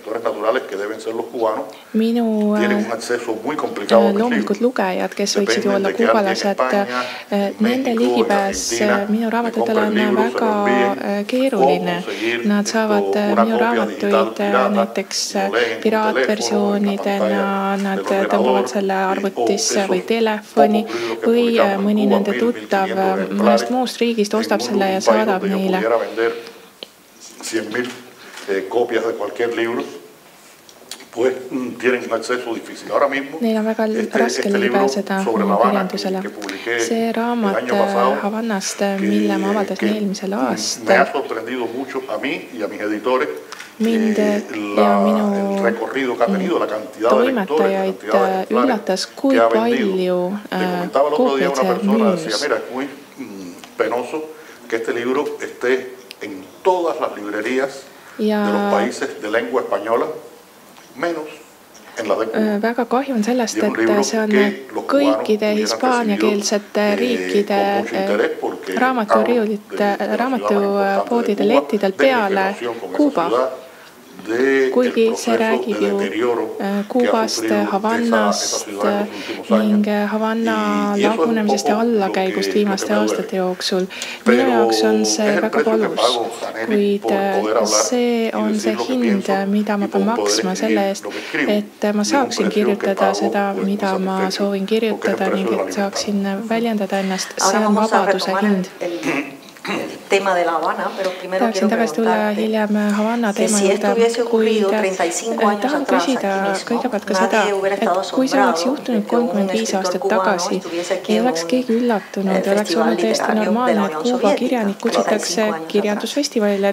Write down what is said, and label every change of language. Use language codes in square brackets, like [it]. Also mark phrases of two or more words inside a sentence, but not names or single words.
[et] Minu loomulikud lugejad, kes võiksid ju olla kuubalased, nende ligipääs minu raamatutele on väga keeruline. Nad saavad minu raamatuid näiteks piraatversioonidena, nad tõmbavad selle arvutisse või telefoni või mõni nende tuttav mõnest muust riigist ostab selle ja saadab neile. [es] 100,000 copias de cualquier libro, pues tienen un acceso difícil. Ahora mismo, [et] neil on väga raske ligipääseda kirjandusele. See raamat Havannast, mille ma avaldasin eelmisel aastal, mind ja minu toimetajaid üllatas, kui palju koopiaid see müüs. [es] En todas las librerías de los países de lengua española, menos en la de Cuba. [et] Väga kahju on sellest, et see on kõikide hispaaniakeelsete riikide raamatupoodide lettidel peale Kuuba. Kuigi see räägib ju Kuubast, Havannast ning Havanna lagunemisest ja allakäigust viimaste aastate jooksul. Minu jaoks on see väga valus, kuid see on see hind, mida ma pean maksma selle eest, et ma saaksin kirjutada seda, mida ma soovin kirjutada ning et saaksin väljendada ennast. See on vabaduse hind. [es] tema de La Habana, pero primero quiero preguntarte que si esto hubiese ocurrido 35 años atrás aquí mismo, nadie hubiera estado asombrado de que un escritor cubano estuviese aquí en un festival literario de la Unión Soviética, 35 años atrás.